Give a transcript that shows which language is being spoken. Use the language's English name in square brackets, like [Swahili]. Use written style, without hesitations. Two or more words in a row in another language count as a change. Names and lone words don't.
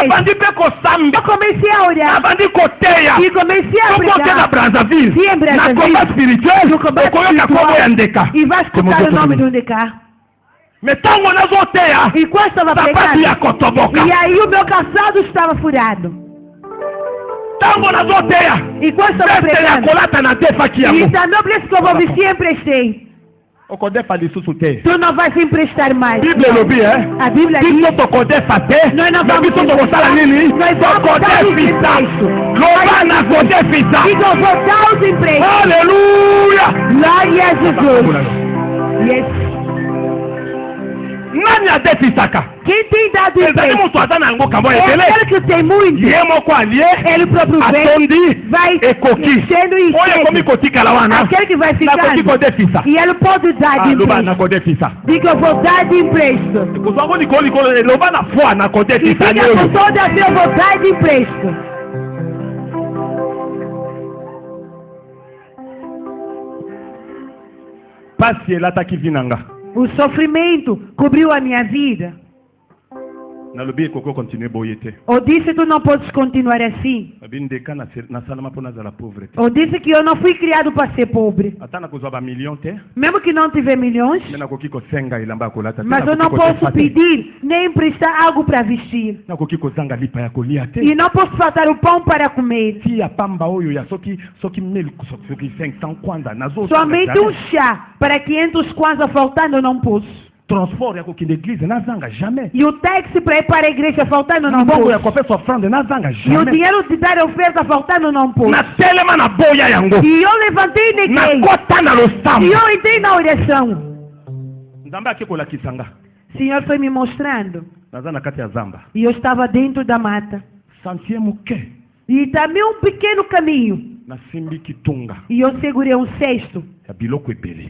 [Lingala] nabandi mpe kosamba [Portuguese] Eu comecei a orar [Lingala] nabandi koteya [Portuguese] e comecei a [Lingala] soki oke na [Portuguese] pregar. [Lingala] Brazzaville [Portuguese] Sim, em Brazzaville. [Lingala] na [French] combat spirituel [Portuguese] No combat [Lingala] okoyoka [Portuguese] spiritual. [Lingala] kombo ya ndeka [Portuguese] E vai escutar o nome do Ndeka. [Lingala] me ntango nazoteya [Portuguese] E quando estava [Lingala] sapatu ya [Portuguese] pregando, [Lingala] kotoboka [Portuguese] e aí o meu calçado estava furado. [Lingala] ntango nazoteya [Portuguese] E quando estava [Lingala] veste ya [Portuguese] pregando, [Lingala] kolata nadefaki [Portuguese] e [Lingala] yango [Portuguese] da noblesse que eu vou vestir, emprestei. [Lingala] okodefa lisusu te [Portuguese] Tu não vais emprestar mais. [Lingala] bible elobi [Portuguese] A Bíblia diz, [Lingala] biso tokodefa te [Portuguese] Nós não [Lingala] me [Portuguese] vamos [Lingala] biso tokosala nini [Portuguese] Nós vamos [Lingala] tokodefisa [Portuguese] dar os [Lingala] loba na kodefisa [Portuguese] e eu vou dar os empréstimos. [Lingala] aleluya [Portuguese] Glória a Jesus. [English] Yes. [Lingala] nani adefisaka [Portuguese] Quem tem dado [Lingala] ezali [Portuguese] empréstimos? [Lingala] moto aza na yango kambo [Portuguese] É [Lingala] ebele [Portuguese] aquele que tem muito. [Lingala] ye moko alie [Portuguese] Ele próprio [Lingala] atondi [Portuguese] vem, vai [Lingala] ekoki [Portuguese] enchendo e [Lingala] oyo ekomi [Portuguese] enchendo. [Lingala] kotikala wana [Portuguese] Aquele que vai [Lingala] nakoki [Portuguese] ficando. [Lingala] kodefisa [Portuguese] E ele pode dar de [Lingala] loba [Portuguese] empréstimo. [Lingala] nakodefisa [Portuguese] Diga, eu vou dar de empréstimo. [Lingala] kozwango likolo eloba na foi [Portuguese] E [Lingala] nakodefisa [Portuguese] diga [Lingala] lelo [Portuguese] com toda a fé, eu vou dar de empréstimo. [Lingala] pasi elataki vi na nga [Portuguese] O sofrimento cobriu a minha vida. [Lingala] nalobi ekoko continue boye te [Portuguese] Eu disse, tu não podes continuar assim. [Lingala] abi ndeka nasalama mpo nazala pauvre te [Portuguese] Eu disse que eu não fui criado para ser pobre. [Lingala] ata nakozwa bamillion te [Portuguese] Mesmo que não tiver milhões, [Lingala] me nakoki kosenga elamba ya kolata te [Portuguese] mas eu não [Lingala] nakoki [Portuguese] posso [Lingala] kotefa te [Portuguese] pedir nem emprestar algo para vestir. [Lingala] nakoki kozanga lipa ya kolia te [Portuguese] E não posso faltar o pão para comer. [Lingala] ti ya pamba oyo ya soki 500 kwanza [Portuguese] Somente um chá para 500 kwanza faltando eu não posso. [Lingala] transport ya kokende église nazanga jamais [Portuguese] E o táxi para ir para a igreja faltando eu não [Lingala] mbongo ya [Portuguese] posso. [Lingala] kopesa ofrande nazanga [Portuguese] E o [Lingala] jamais [Portuguese] dinheiro de dar oferta faltando eu não posso. [Lingala] natelema na boya yango [Portuguese] E eu levantei e neguei. [Lingala] nakota na [Portuguese] E [Lingala] losambo [Portuguese] eu entrei na oração. [Lingala] nzambe ake kolakisa nga [Portuguese] O Senhor foi me mostrando. [Lingala] naza na kati ya zamba [Portuguese] E eu estava dentro da mata. [Lingala] sentier moke [Portuguese] E também um pequeno caminho. [Lingala] nasimbi kitunga [Portuguese] E eu segurei um cesto. [Lingala] ya biloko ebele